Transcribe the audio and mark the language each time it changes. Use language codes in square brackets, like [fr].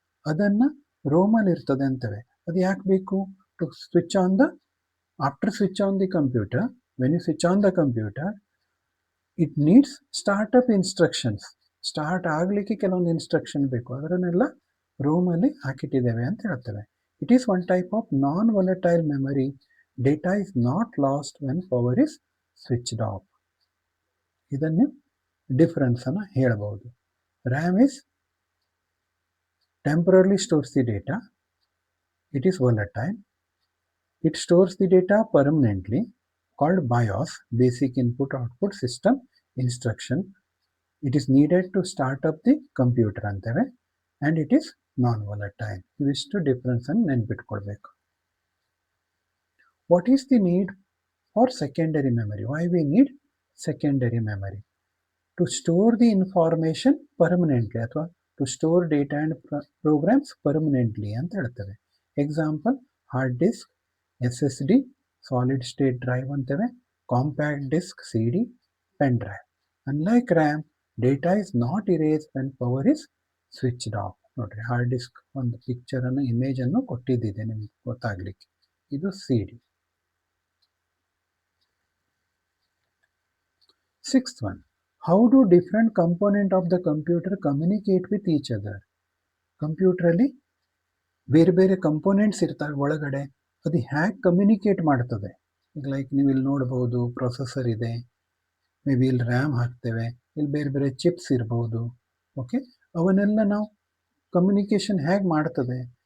[kn] ಅದನ್ನು ರೋಮಲ್ಲಿ ಇರ್ತದೆ ಅಂತೇವೆ. ಅದು ಯಾಕೆ ಬೇಕು? [en] To switch on the, after switch on the computer, when you switch on the computer, it needs startup instructions. [kn] Start ಆಗಲಿಕ್ಕೆ ಕೆಲವೊಂದು ಇನ್ಸ್ಟ್ರಕ್ಷನ್ ಬೇಕು, ಅದನ್ನೆಲ್ಲ ರೋಮಲ್ಲಿ ಹಾಕಿಟ್ಟಿದ್ದೇವೆ ಅಂತ ಹೇಳ್ತೇವೆ. [en] It is one type of non volatile memory. Data is not lost when power is switched off. [kn] ಇದನ್ನು difference ಅನ್ನು ಹೇಳಬಹುದು. [en] RAM is temporarily stores the data. It is volatile. It stores the data permanently, called BIOS, basic input output system instruction. It is needed to start up the computer [kn] anteve, [en] and it is non-volatile. [kn] Ivistu difference ಅನ್ನು ನೆನಪಿಟ್ಕೊಳ್ಬೇಕು. [en] What is the need for secondary memory? Why we need secondary memory? To store the information permanently, [kn] ಅಥವಾ [en] to store data and programs permanently [kn] ಅಂತ ಹೇಳ್ತೇವೆ. [en] example hard disk, SSD, solid state drive [kn] ಅಂತೇವೆ, [en] Compact disc, CD, pen drive. Unlike RAM, data is not erase when power is switched off. [kn] ನೋಡ್ರಿ, hard disk ಒಂದು ಪಿಕ್ಚರನ್ನು, ಇಮೇಜನ್ನು ಕೊಟ್ಟಿದ್ದಿದೆ ನಿಮ್ಗೆ ಗೊತ್ತಾಗ್ಲಿಕ್ಕೆ. ಇದು CD. [en] Sixth one, how do different component of the computer communicate with each other? [kn] ಕಂಪ್ಯೂಟ್ರಲ್ಲಿ ಬೇರೆ ಬೇರೆ components ಇರ್ತವೆ ಒಳಗಡೆ, ಅದು ಹ್ಯಾಗೆ ಕಮ್ಯುನಿಕೇಟ್ ಮಾಡ್ತದೆ? ಈಗ ಲೈಕ್ ನೀವು ಇಲ್ಲಿ ನೋಡ್ಬೋದು, ಪ್ರೊಸೆಸರ್ ಇದೆ, ಮೇ ಬಿ ಇಲ್ಲಿ ರ್ಯಾಮ್ ಹಾಕ್ತೇವೆ, ಇಲ್ಲಿ ಬೇರೆ ಬೇರೆ ಚಿಪ್ಸ್ ಇರ್ಬೋದು. ಓಕೆ, ಅವನ್ನೆಲ್ಲ ನಾವು ಕಮ್ಯುನಿಕೇಷನ್ ಹೇಗೆ ಮಾಡ್ತದೆ?